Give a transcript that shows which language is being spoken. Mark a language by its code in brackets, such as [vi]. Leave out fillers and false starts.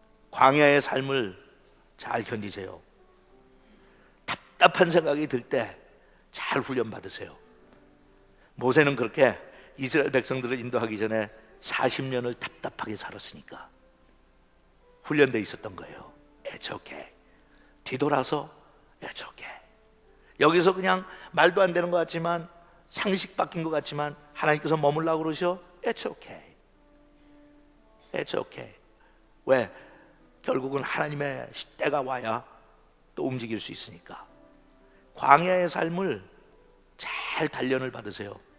[ko] 광야의 삶을 잘 견디세요. 답답한 생각이 들 때 잘 훈련 받으세요. 모세는 그렇게 이스라엘 백성들을 인도하기 전에 40년을 답답하게 살았으니까 훈련돼 있었던 거예요. [en] It's okay. [ko] 뒤돌아서 [en] It's okay. [ko] 여기서 그냥 말도 안 되는 것 같지만 상식 바뀐 것 같지만 하나님께서 머물라고 그러셔. [en] It's okay. It's okay. [ko] 왜? 결국은 하나님의 때가 와야 또 움직일 수 있으니까. 광야의 삶을 잘 단련을 받으세요.